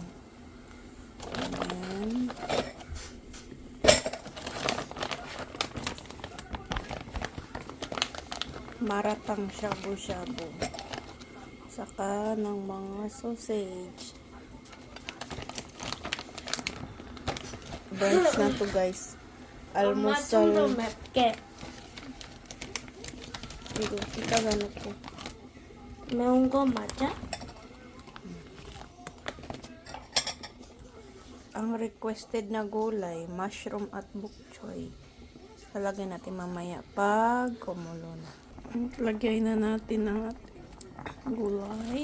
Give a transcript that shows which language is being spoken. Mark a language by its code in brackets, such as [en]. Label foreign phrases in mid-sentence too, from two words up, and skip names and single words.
[tl] Ayan. Maratang shabu-shabu. Saka ng mga sausage. Brunch na to, guys. Almusal. [ko] 이거 이따가 넣고. 매운 거 맞아? [tl] Ang requested na gulay, mushroom at [en] bok choy. [tl] Lalagyan natin mamaya pag kumulo na. Lagay na natin ang ating gulay.